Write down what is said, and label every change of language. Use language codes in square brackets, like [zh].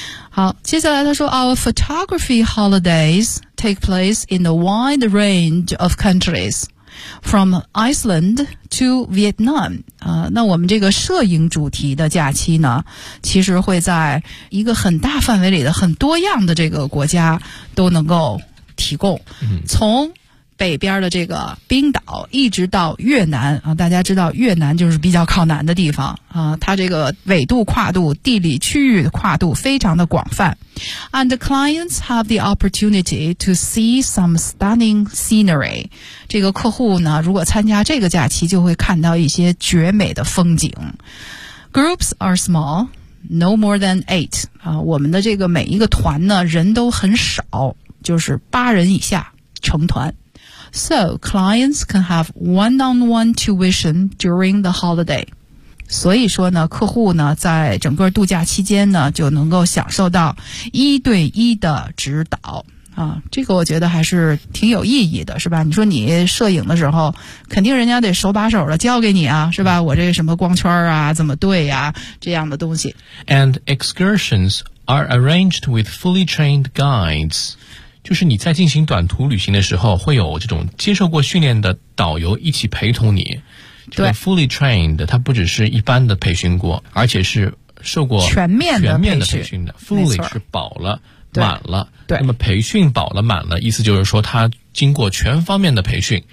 [zh] 好，接下来他说 [en] Our photography holidays take place in a wide range of countriesFrom Iceland to Vietnam, [zh] 那我们这个摄影主题的假期呢，其实会在一个很大范围里的很多样的这个国家都能够提供。从北边的这个冰岛一直到越南大家知道越南就是比较靠南的地方它这个纬度跨度、地理区域跨度非常的广泛。 [en] And the clients have the opportunity to see some stunning scenery. [zh] 这个客户呢，如果参加这个假期，就会看到一些绝美的风景。 [en] Groups are small, no more than 8. [zh] 我们的这个每一个团呢，人都很少，就是八人以下成团。 [en] So, clients can have one-on-one tuition during the holiday. [zh] 所以说呢，客户呢，在整个度假期间呢，就能够享受到一对一的指导。这个我觉得还是挺有意义的，是吧？你说你摄影的时候，肯定人家得手把手的教给你啊，是吧？我这什么光圈啊，怎么对呀，这样的东西。 [en] And excursions are arranged with fully trained guides. [zh] 就是你在进行短途旅行的时候会有这种接受过训练的导游一起陪同你，这个 fully trained 它不只是一般的培训过，而且是受过全面的培训的。 fully 是饱了满了，对，那么培训饱了满了，意思就是说它经过全方面的培训，